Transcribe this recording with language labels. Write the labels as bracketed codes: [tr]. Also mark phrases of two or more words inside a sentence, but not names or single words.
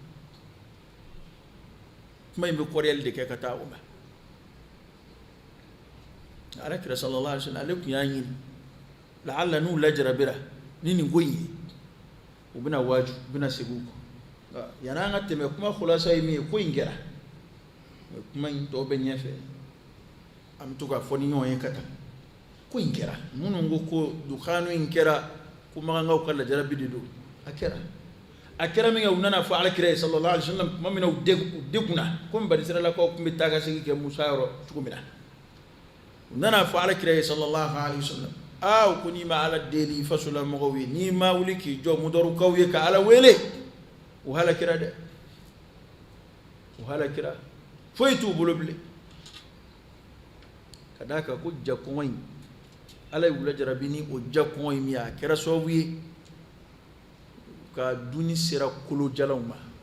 [bm] kuma in bɛ kɔrɔyali de kɛ ka taa o ma alakira [ar] sallallahu alaihi wasallam [bm] ale tun y'a ɲini la'alla n'u lajarabira ni nin ko in ye u bɛna waaju u bɛna segin u kɔ yanni an ka tɛmɛ kuma khulasa ye min ye ko in kɛra kuma in tɔ bɛ ɲɛfɛ an bɛ to ka fɔ ni ɲɔgɔn ye ka taa ko in kɛra minnu ko ko dukanu in kɛra ko magankaw ka lajarabi de don a kɛra min kɛ u nana fɔ alakira ye [ar] sallallahu alaihi wasallam [bm] tuma min na u degunna komi bani israilakaw tun bɛ taa ka segin kɛ musa yɔrɔ cogo min na u nana fɔ alakira ye [ar] sallallahu alaihi wasallam [bm] ko n'i ma ala deli fasola mɔgɔw ye n'i ma wuli k'i jɔ mudarukaw ye ka ala wele u halakira dɛ u halakira foyi t'u bolo bilen ka d'a kan ko jakɔngɔ in ala ye u lajarabi ni o jakɔngɔ in min a kɛra sababu ye ka duni sera kolojalanw ma